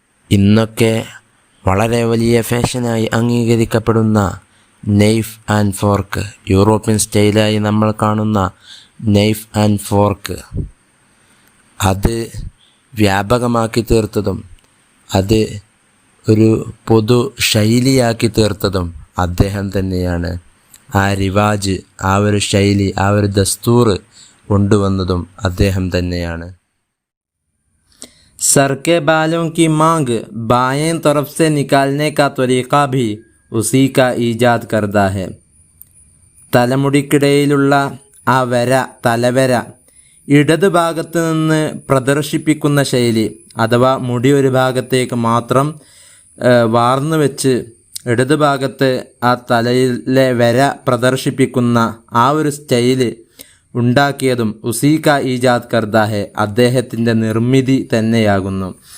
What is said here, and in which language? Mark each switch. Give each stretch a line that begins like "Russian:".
Malayalam: ഇന്നൊക്കെ വളരെ വലിയ ഫാഷനായി അംഗീകരിക്കപ്പെടുന്ന നൈഫ് ആൻഡ് ഫോർക്ക്, യൂറോപ്യൻ സ്റ്റൈലായി നമ്മൾ കാണുന്ന നൈഫ് ആൻഡ് ഫോർക്ക്, അത് വ്യാപകമാക്കി തീർത്തതും അത് ഒരു പൊതു ശൈലിയാക്കി തീർത്തതും അദ്ദേഹം തന്നെയാണ്. ആ റിവാജ്, ആ ഒരു ശൈലി, ആ ഒരു ദസ്തൂർ കൊണ്ടുവന്നതും അദ്ദേഹം തന്നെയാണ്.
Hindi: सर के बालों की मांग बाएं तरफ से निकालने का तरीक़ा भी उसी का ईजाद करदा है.
Malayalam: തലമുടിക്കിടയിലുള്ള ആ വര, തലവര ഇടത് ഭാഗത്ത് നിന്ന് പ്രദർശിപ്പിക്കുന്ന ശൈലി, അഥവാ മുടി ഒരു ഭാഗത്തേക്ക് മാത്രം വാർന്നു വെച്ച് ഇടത് ഭാഗത്ത് ആ തലയിലെ വര പ്രദർശിപ്പിക്കുന്ന ആ ഒരു സ്റ്റൈല് ഉണ്ടാക്കിയതും
Hindi: ഉസീക ഈജാദ് കർദാ ഹെ,
Malayalam: അദ്ദേഹത്തിൻ്റെ നിർമ്മിതി തന്നെയാകുന്നു.